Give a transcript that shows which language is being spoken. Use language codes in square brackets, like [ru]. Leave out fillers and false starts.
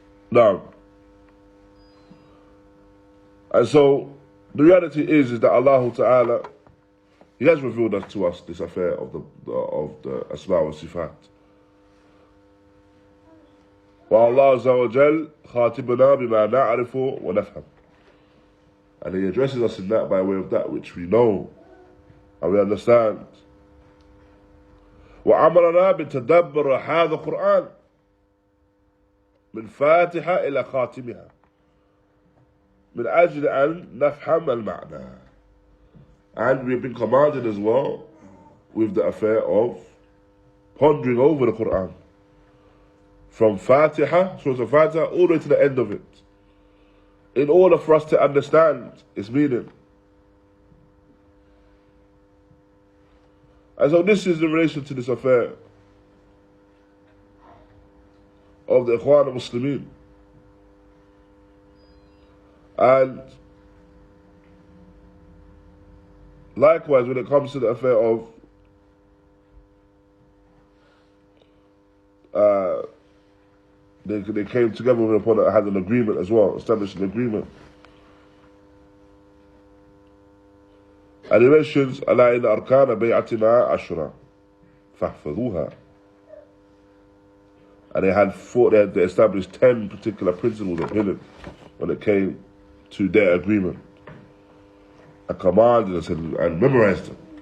[en] Now, and so the reality is that Allah ta'ala, He has revealed to us this affair of the Asma wa Sifat. [ar] وَاللَّهُ عَزَّ وَجَلَّ خَاتِبُنَا بِمَا نَعْرِفُ وَنَفْهَمُ. [en] And He addresses us in that by way of that which we know and we understand. [ar] وَأَمَرَنَا بِتَدَبُّرِ هَذَا القرآن من فاتحة إلى خاتمها من أجل أن نفهم المعنى. [en] And we've been commanded as well with the affair of pondering over the Qur'an. From Fatiha, Surah Al-Fatiha, all the way to the end of it. In order for us to understand its meaning. And so this is in relation to this affair of the Ikhwan al-Muslimin. And likewise, when it comes to the affair of they came together upon it, had an agreement as well, established an agreement. And he mentions, [ar] أَلَا إِنَّ أَرْكَانَ بَيْعَتِنَا عَشْرًا فَاحْفَظُوهَا. [en] And they established 10 particular principles of pillars when it came to their agreement. And commanded us and memorized them.